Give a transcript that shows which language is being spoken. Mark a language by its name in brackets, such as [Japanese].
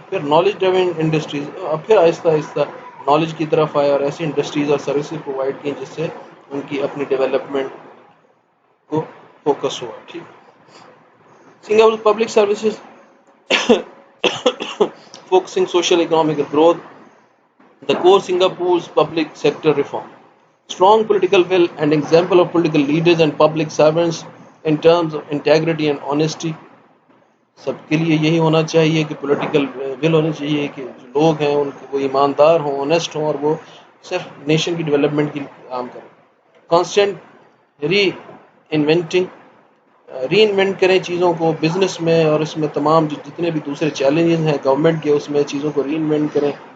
[Urdu] پھر knowledge driven industries, پھر آہستہ آہستہ نالج کی طرف آیا اور ایسی انڈسٹریز اور سروسز پرووائڈ کی جس سے ان کی اپنی ڈیولپمنٹ کو فوکس ہوا. ٹھیک. [English] Singapore public services focusing social economic growth. The core Singapore's public sector reform. Strong political will and example of political leaders and public servants in terms of integrity and honesty. [Urdu] سب کے لیے یہی ہونا چاہیے کہ political will ہونی چاہیے کہ جو لوگ ہیں ان کو وہ ایماندار ہوں، آنیسٹ ہوں، اور وہ صرف نیشن کی ڈیولپمنٹ کی کام کریں. کانسٹنٹ ری انوینٹ کریں چیزوں کو بزنس میں، اور اس میں تمام جتنے بھی دوسرے چیلنجز ہیں گورنمنٹ کے، اس میں چیزوں کو ری انوینٹ کریں.